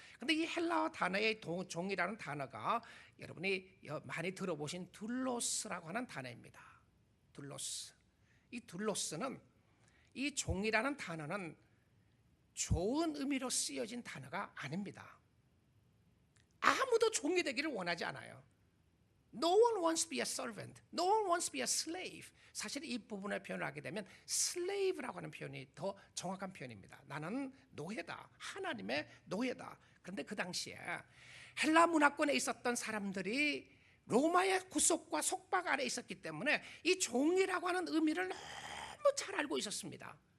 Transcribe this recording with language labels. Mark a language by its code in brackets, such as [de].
[ko] 그런데 이 헬라어 단어의 종이라는 단어가 여러분이 많이 들어보신 둘로스라고 하는 단어입니다. 둘로스. 이 둘로스는, 이 종이라는 단어는 좋은 의미로 쓰여진 단어가 아닙니다. 아무도 종이 되기를 원하지 않아요. [en] No one wants to be a servant. No one wants to be a slave. [ko] 사실 이 부분을 표현을 하게 되면 slave라고 하는 표현이 더 정확한 표현입니다. 나는 노예다. 하나님의 노예다. 그런데 그 당시에 헬라 문화권에 있었던 사람들이 로마의 구속과 속박 아래 있었기 때문에 이 종이라고 하는 의미를 너무 잘 알고 있었습니다.